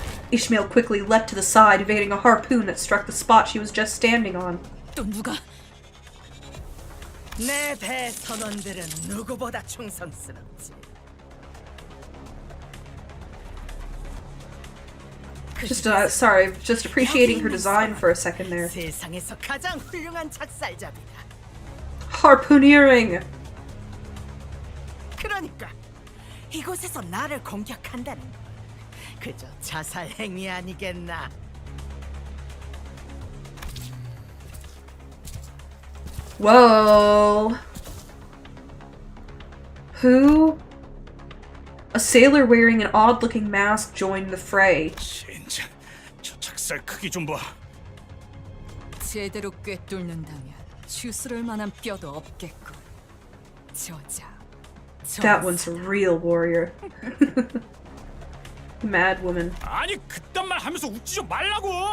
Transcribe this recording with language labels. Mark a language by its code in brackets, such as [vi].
[en] Ishmael quickly leapt to the side, evading a harpoon that struck the spot she was just standing on. [ko] 또 누가? 내 배 선원들은 누구보다 충성스럽지. [en] Sorry, just appreciating her design for a second there. [ko] 세상에서 가장 훌륭한 작살잡이다. [en] harpooneering! [ko] 그러니까 이곳에서 나를 공격한다는 건 그저 자살 행위 아니겠나? [en] Whoa. Who? A sailor wearing an odd-looking mask joined the fray. [ko] 젠장, 저 작살 크기 좀 봐. 제대로 꿰뚫는다면 추스를 만한 뼈도 없겠군. 저자. [en] That one's a real warrior. Mad woman. [ko] 아니 그딴 말 하면서 웃지 좀 말라고.